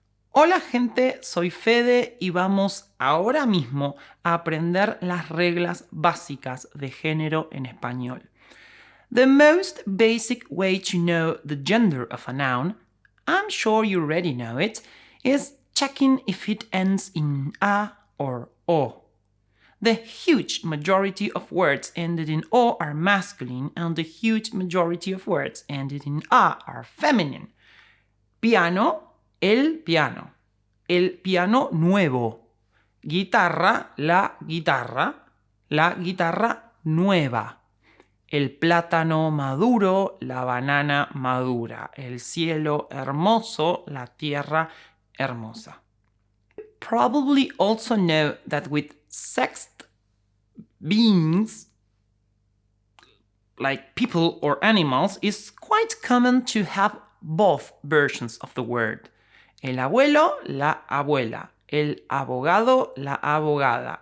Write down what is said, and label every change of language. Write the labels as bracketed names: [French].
[Spanish] Hola gente, soy Fede y vamos ahora mismo a aprender las reglas básicas de género en español. [English] The most basic way to know the gender of a noun, I'm sure you already know it, is checking if it ends in a or o. The huge majority of words ended in o are masculine and the huge majority of words ended in a are feminine. [Spanish] Piano, el piano nuevo, guitarra, la guitarra nueva, el plátano maduro, la banana madura, el cielo hermoso, la tierra hermosa. [English] You probably also know that with sexed beings, like people or animals, it's quite common to have both versions of the word. [Spanish] El abuelo, la abuela. El abogado, la abogada.